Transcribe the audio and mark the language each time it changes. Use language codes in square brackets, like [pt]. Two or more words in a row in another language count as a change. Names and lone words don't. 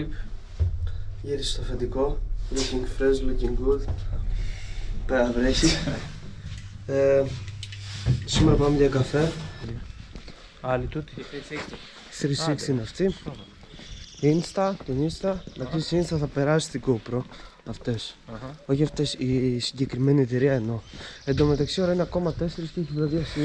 [el] Γύρισε στο αφεντικό. [en] Looking fresh, looking good. [el] Πέρα βρέχει. Σήμερα πάμε για καφέ. Άλλη τούτη. 360 είναι αυτή. Insta, την Insta. Να πεις Insta θα περάσει στην GoPro. Αυτές. Όχι αυτές, η συγκεκριμένη εταιρεία εννοώ. Εν τω μεταξύ ώρα είναι ακόμα 4 και έχει βραδιά ήδη